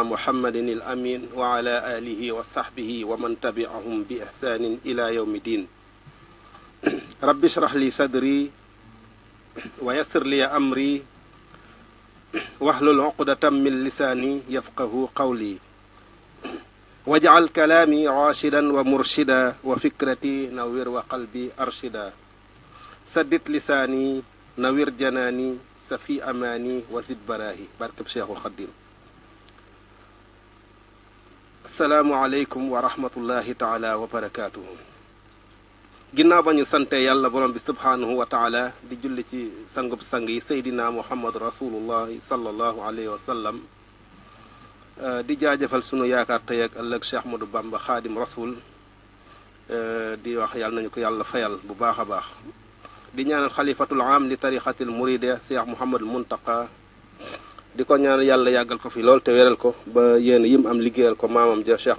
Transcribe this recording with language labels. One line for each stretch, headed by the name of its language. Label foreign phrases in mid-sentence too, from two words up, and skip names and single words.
Arabic: محمد الأمين وعلى آله وصحبه ومن تبعهم بإحسان إلى يوم الدين رب اشرح لي صدري ويسر لي أمري واحلل عقدة من لساني يفقه قولي واجعل كلامي راشدا ومرشدا وفكرتي نوير وقلبي أرشدا سدد لساني نوير جناني سفي أماني وزد براهي بارك بشيخ الخديم السلام عليكم ورحمة الله تعالى وبركاته
Wolof: ginnaaw ba ñu sante yàlla borom bi
Arabic: سبحانه وتعالى
Wolof: di julli ci sangub sang yi seydina muhammad
Arabic: رسول الله صلى الله عليه وسلم
Wolof: di jaajëfal sunu yaakaar tey ak ëllëg Cheikh Ahmadou Bamba
Arabic: خادم الرسول
Wolof: di wax yàlla nañu ko yàlla fayal bu baax a baax di ñaanal
Arabic: الخليفة العام للطريقة المريدية
Wolof: Cheikh Mouhamadul Muntaqa di ko ñaanal yàlla yàggal ko fi lool te wéral ko ba yéen yim am liggéeyal ko maamam ja Cheikh